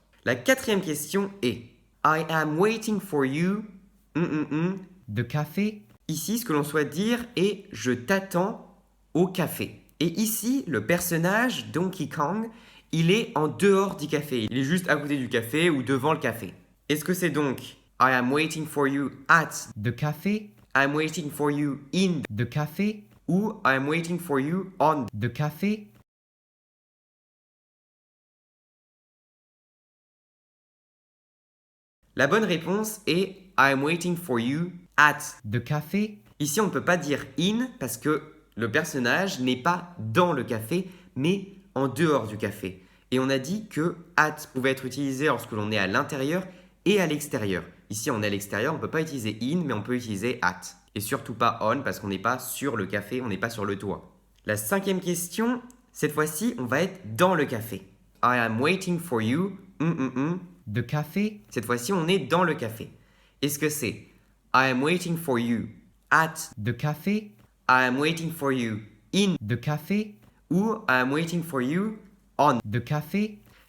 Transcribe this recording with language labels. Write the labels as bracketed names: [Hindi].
[French] La quatrième question est [English] I am waiting for you the café. [French] Ici, ce que l'on souhaite dire est je t'attends au café. Et ici, le personnage Donkey Kong, il est en dehors du café. Il est juste à côté du café ou devant le café. Est-ce que c'est donc [English] I am waiting for you at the café? I'm waiting for you in the café [French] ou [English] I'm waiting for you on the café? [French] La bonne réponse est [English] I'm waiting for you at the café. [French] Ici, on ne peut pas dire in parce que le personnage n'est pas dans le café, mais en dehors du café. Et on a dit que at pouvait être utilisé lorsque l'on est à l'intérieur et à l'extérieur. Ici, on est à l'extérieur, on ne peut pas utiliser in, mais on peut utiliser at. Et surtout pas on, parce qu'on n'est pas sur le café, on n'est pas sur le toit. La 5e question, cette fois-ci, on va être dans le café. [English] I am waiting for you. The café. [French] Cette fois-ci, on est dans le café. Est-ce que c'est [English] I am waiting for you at the café? I am waiting for you in the café? [French] Ou [English] I am waiting for you on the café?